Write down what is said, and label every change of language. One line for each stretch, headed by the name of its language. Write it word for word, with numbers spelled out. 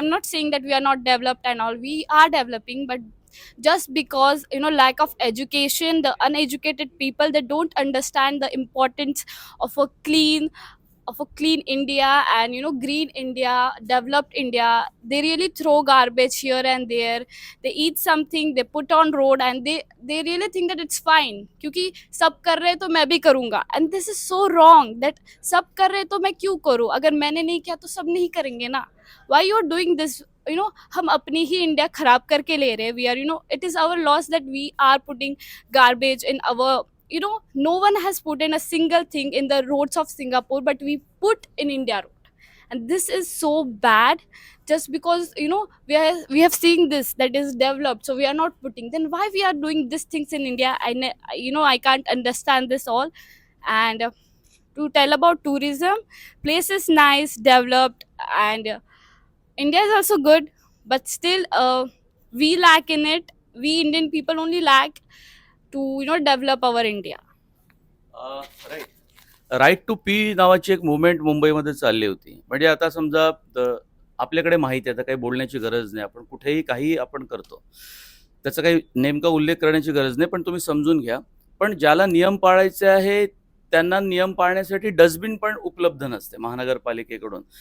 English: I'm not saying that we are not developed and all, we are developing, but just because you know lack of education, the uneducated people, they don't understand the importance of a clean of a clean India and you know green India, developed India. They really throw garbage here and there. They eat something, they put on road, and they they really think that it's fine.
Hindi: क्योंकि सब कर रहे हैं तो मैं भी करूँगा.
English: And this is so wrong that
Hindi: सब कर रहे हैं तो मैं क्यों करूँ? अगर मैंने नहीं किया तो सब नहीं करेंगे ना.
English: Why you are doing this? You know
Hindi: हम अपनी ही इंडिया खराब करके ले रहे हैं.
English: We are you know it is our loss that we are putting garbage in our you know no one has put in a single thing in the roads of Singapore, but we put in India road, and this is so bad just because you know we are we have seen this that is developed, so we are not putting. Then why we are doing these things in India? I ne- you know I can't understand this all. And uh, to tell about tourism, place is nice, developed, and uh, India is also good, but still uh, we lack in it. We Indian people only lack to you know develop our India.
Marathi: Right right to pee नावाची एक movement मुंबईमध्ये चालली होती. म्हणजे आता समजा the- आपल्याकडे माहिती आहे, आता काही बोलण्याची गरज नाही, आपण कुठेही काही आपण करतो, त्याचा काही नेमका उल्लेख करण्याची गरज नाही, पण तुम्ही समजून घ्या. पण ज्याला नियम पाळायचे आहे त्यांना नियम पाळण्यासाठी डस्टबिन पण उपलब्ध नसते महानगरपालिकेकडून.